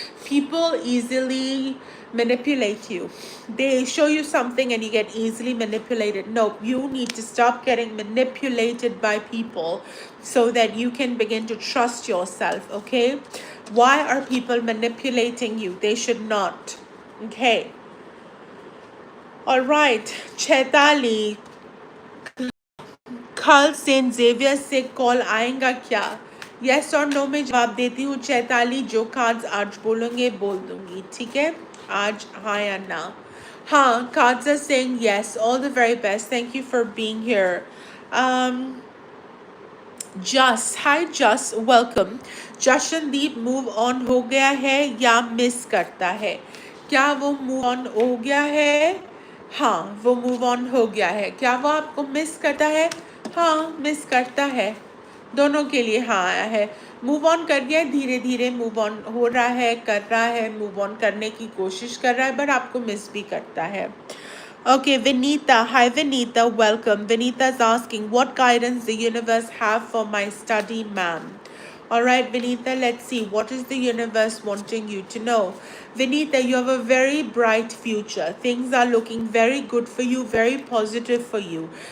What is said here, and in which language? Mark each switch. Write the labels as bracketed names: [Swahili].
[English] People easily manipulate you. They show you something and you get easily manipulated. No, you need to stop getting manipulated by people so that you can begin to trust yourself, okay? Why are people manipulating you? They should not, okay? All right, [Hindi] Chaitali, कल Saint Xavier से call आएगा क्या? Yes और no में जवाब देती हूँ। चैताली जो कार्ड्स आज बोलेंगे बोल दूंगी, ठीक है? आज हाँ या ना? हाँ, [English] cards are saying yes. All the very best. Thank you for being here. Um, hi Just, welcome. [Hindi] Jashandeep move on हो गया है या मिस करता है? क्या वो मूव ऑन हो गया है? हाँ, वो मूव ऑन हो गया है। क्या वो आपको मिस करता है? हाँ, मिस करता है। दोनों के लिए हाँ आया है। मूव ऑन कर गया, धीरे धीरे मूव ऑन हो रहा है, कर रहा है, मूव ऑन करने की कोशिश कर रहा है, बट आपको मिस भी करता है। [English] Okay, Vinita. Hi, Vinita. Welcome. Vinita is asking, what guidance the universe have for my study, ma'am? All right, Vinita, let's see. What is the universe wanting you to know? Vinita, you have a very bright future. Things are looking very good for you, very positive for you.